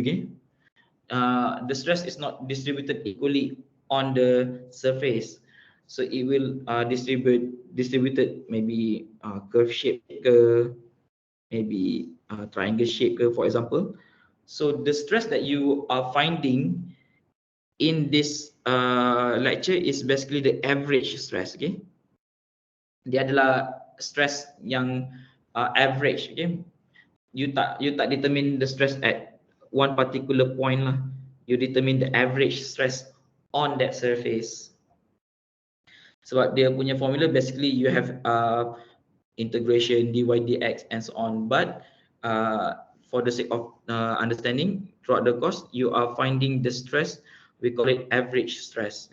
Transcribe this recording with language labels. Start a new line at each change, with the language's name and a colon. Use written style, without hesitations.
English: Okay, the stress is not distributed equally on the surface, so it will distributed maybe curve shape ke, maybe triangle shape ke, for example. So the stress that you are finding in this lecture is basically the average stress.
Malay: Okay, dia adalah stress yang average.
English: Okay, you tak determine the stress at one particular point lah. You determine the average stress on that surface.
Malay: Sebab dia punya formula
English: basically you have integration dy dx and so on, but for the sake of understanding throughout the course, you are finding the stress, we call it average stress.